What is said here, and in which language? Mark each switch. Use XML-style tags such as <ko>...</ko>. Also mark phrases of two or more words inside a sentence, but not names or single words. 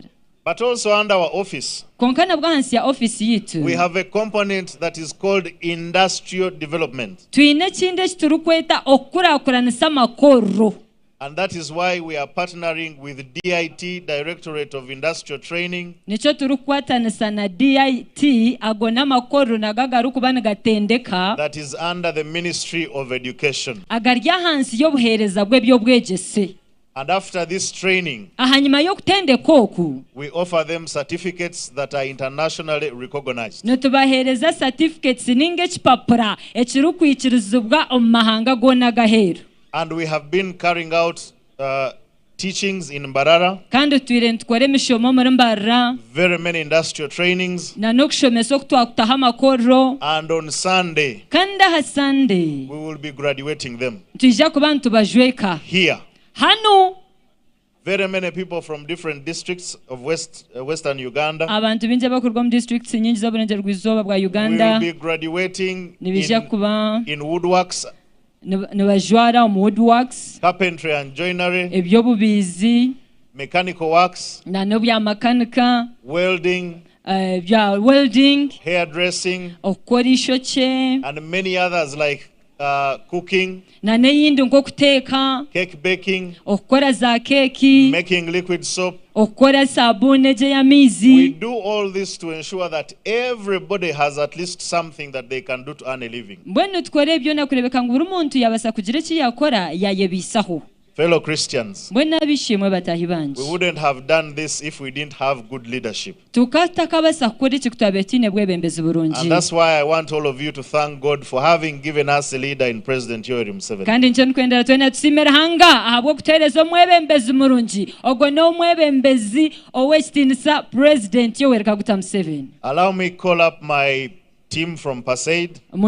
<en>But also under our office,</en> <nyn>konka nabwo ahansi ya ofisi yitu</nyn> <en>we have a component that is called industrial development.</en> <nyn>twine ekindi eki turikweta okukurakuranisa amakorro.</nyn> <en>And that is why we are partnering with DIT, Directorate of Industrial Training.</en> <nyn>Nicho turikwatanisa na DIT ago n'amakorro nagagarukuba nigatendeka.</nyn> <en>That is under the Ministry of Education.</en> <nyn>agarya hansi y'obuheereza bw'ebyobwegyese.</nyn> <en>And after this training,</en> <nyn>ahanyuma y'okutendeka oku</nyn> <en>we offer them certificates that are internationally recognized.</en> <nyn>nitubaheereza certificates ninga ekipapura ekirikwikirizibwa omu mahanga goona gaheeru.</nyn> <en>And we have been carrying out teachings in Mbarara.</en> <nyn>kandi twire nitukora emishomo muri Mbarara.</nyn> <en>Very many industrial trainings.</en> <nyn>na n'okushomesa oku twakutaho amakorro.</nyn> <en>And on Sunday,</en> <nyn>kandi aha Sunday</nyn> <en>we will be graduating them.</en> <nyn>twija kuba nitubajweka</nyn> <en>Here.</en> <nyn>hanu.</nyn> <en>Very many people from different districts of Western Uganda.</en> <nyn>abantu bingi abakurwa mu districts nyingi z'oburengeraizooba bwa Uganda.</nyn> <en>We will be graduating</en> <nyn>nibija kuba</nyn> <en>in woodworks,</en> <nyn>nibajwara omu woodworks,</nyn> <en>carpentry and joinery,</en> <nyn>ebyobubiizi,</nyn> <en>mechanical works,</en> <nyn>na n'ebyamakanika,</nyn> <en>welding,</en> <nyn>bya welding,</nyn> <en>hairdressing,</en> <nyn>okukora ishokye,</nyn> <en>and many others like cooking,</en> <nyn>na n'eyindi nk'okuteeka,</nyn> <en>cake baking,</en> <nyn>okukora za keeki,</nyn> <en>making liquid soap.</en> <nyn>okukora sabuuni egyo y'amaizi.</nyn> <en>We do all this to ensure that everybody has at least something that they can do to earn a living.</en> <nyn>mbwenu tukora ebyo nakurebeka ngu buri muntu yabasa kugira eki yakora yayebisaho.</nyn> <en>Fellow Christians, we wouldn't have done this if we didn't have good leadership. And that's why I want all of you to thank God for having given us a leader in President Yoweri Museveni. Allow me call up my team from Paceid.</en>